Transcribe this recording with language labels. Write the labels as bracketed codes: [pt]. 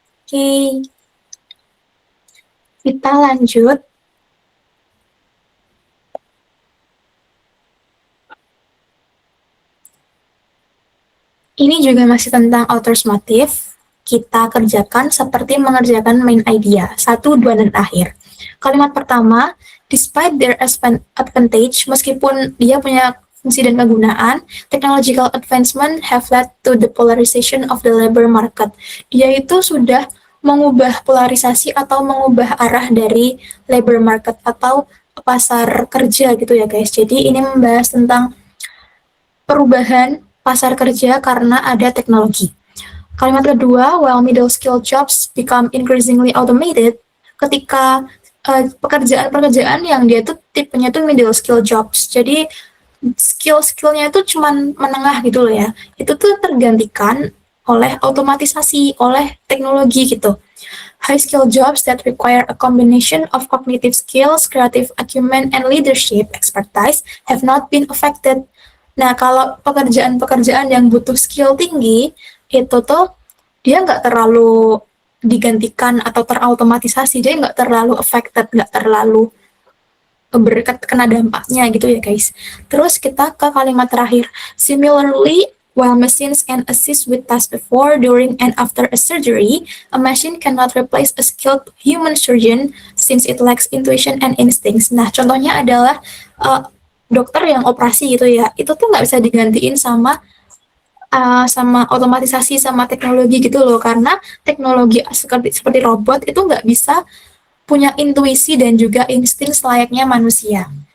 [id] Oke, kita lanjut. Ini juga masih tentang author's motive. Kita kerjakan seperti mengerjakan main idea, satu, dua, dan akhir. Kalimat pertama, [en] despite their advantage, [id] meskipun dia punya fungsi dan kegunaan, [en] technological advancement have led to the polarization of the labor market. [id] Dia itu sudah mengubah polarisasi atau mengubah arah dari labor market atau pasar kerja gitu ya guys. Jadi ini membahas tentang perubahan pasar kerja karena ada teknologi. Kalimat kedua, [en] while middle skill jobs become increasingly automated, [id] ketika pekerjaan-pekerjaan yang dia tuh tipenya tuh middle skill jobs. Jadi skill-skillnya itu cuman menengah gitu loh ya. Itu tuh tergantikan oleh otomatisasi, oleh teknologi gitu. [en] High skill jobs that require a combination of cognitive skills, creative acumen, and leadership expertise have not been affected. [id] Nah, kalau pekerjaan-pekerjaan yang butuh skill tinggi, itu tuh dia nggak terlalu digantikan atau terautomatisasi, dia nggak terlalu affected, nggak terlalu kena dampaknya gitu ya guys. Terus kita ke kalimat terakhir. [en] Similarly, while machines can assist with tasks before, during, and after a surgery, a machine cannot replace a skilled human surgeon since it lacks intuition and instincts. [id] Nah, contohnya adalah dokter yang operasi gitu ya. Itu tuh nggak bisa digantiin sama otomatisasi sama teknologi gitu loh, karena teknologi seperti robot itu nggak bisa punya intuisi dan juga insting selayaknya manusia.